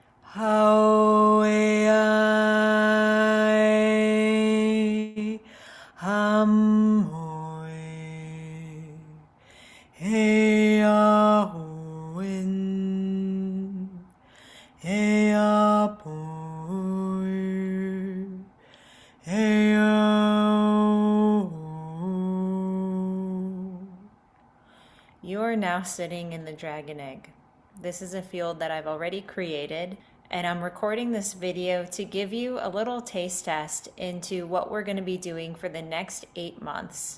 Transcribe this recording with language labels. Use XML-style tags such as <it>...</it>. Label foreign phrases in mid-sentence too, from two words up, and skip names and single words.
<en>Hauai hamoi he ahuin he apoi he au. You are now sitting in the dragon egg. This is a field that I've already created, and I'm recording this video to give you a little taste test into what we're going to be doing for the next 8 months.</en>